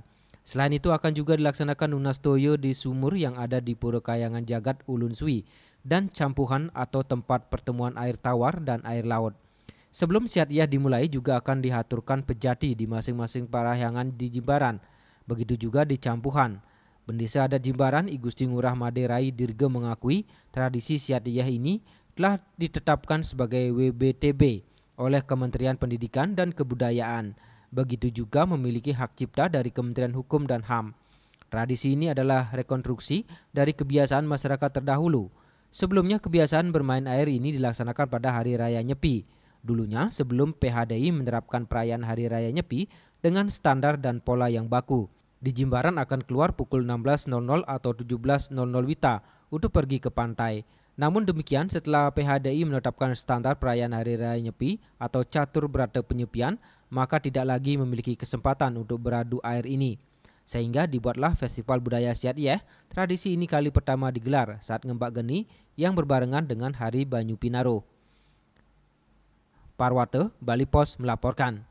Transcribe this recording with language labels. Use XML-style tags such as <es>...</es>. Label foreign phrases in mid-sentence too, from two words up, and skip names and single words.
<id>Selain itu akan juga dilaksanakan Nunas Toyo di sumur yang ada di Pura Kayangan Jagat Ulun Sui dan campuhan atau tempat pertemuan air tawar dan air laut. Sebelum Siatyeh dimulai juga akan dihaturkan pejati di masing-masing parahyangan di Jimbaran. Begitu juga di campuhan. Pendesa adat Jimbaran I Gusti Ngurah Maderai Dirge mengakui tradisi Siatyeh ini telah ditetapkan sebagai WBTB oleh Kementerian Pendidikan dan Kebudayaan. Begitu juga memiliki hak cipta dari Kementerian Hukum dan HAM. Tradisi ini adalah rekonstruksi dari kebiasaan masyarakat terdahulu. Sebelumnya kebiasaan bermain air ini dilaksanakan pada Hari Raya Nyepi. Dulunya sebelum PHDI menerapkan perayaan Hari Raya Nyepi dengan standar dan pola yang baku. Di Jimbaran akan keluar pukul 16.00 atau 17.00 WITA untuk pergi ke pantai. Namun demikian setelah PHDI menetapkan standar perayaan Hari Raya Nyepi atau catur berata penyepian, maka tidak lagi memiliki kesempatan untuk beradu air ini. Sehingga dibuatlah Festival Budaya Siatyeh. Tradisi ini kali pertama digelar saat Ngembak Geni yang berbarengan dengan Hari Banyu Pinaro. Parwate, Bali Pos melaporkan.</id>